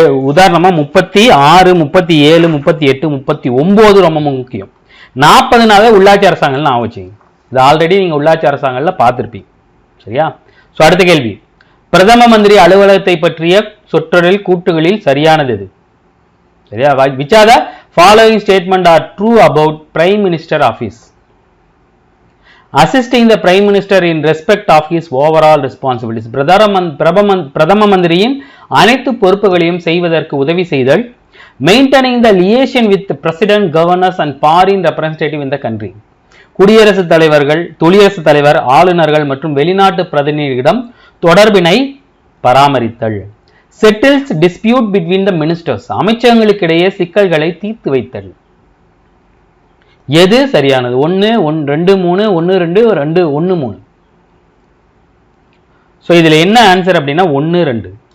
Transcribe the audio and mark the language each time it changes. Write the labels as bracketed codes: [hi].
[ta] உதாரணமா 36, 37, 38, 39 ரொம்ப முக்கியம். 40 உள்ளாட்சி அரசாங்கங்கள் ஆவச்சிங்க. இது ஆல்ரெடி நீங்க உள்ளாட்சி அரசாங்கங்கள்ல பார்த்திருப்பீங்க. சரியா, சோ அடுத்த கேள்வி, பிரதம மந்திரி அலுவலகத்தை பற்றிய சொற்றொடரில் கூட்டுகளில் சரியானது எது? [en] சரியா, which are the following statement are true about prime minister office? Assisting the prime minister in respect of his overall responsibilities. [ta] பிரதம மந்திரியின் அனைத்து பொறுப்புகளையும் செய்வதற்கு உதவி செய்தல். [en] Maintaining the liaison with the president, governors and foreign representative in the country. [ta] குடியரசுத் தலைவர், ஆளுநர்கள் மற்றும் வெளிநாட்டு பிரதிநிதிகளிடம் தொடர்பினை பராமரித்தல். [en] Settles dispute between the ministers. [ta] அமைச்சர்களுக்கிடையே சிக்கல்களை தீர்த்து வைத்தல். எது சரியானது? 1, 2, 3, 1, 2, 2, 1, 3. சோ இதுல என்ன ஆன்சர் அப்படின்னா 1, 2.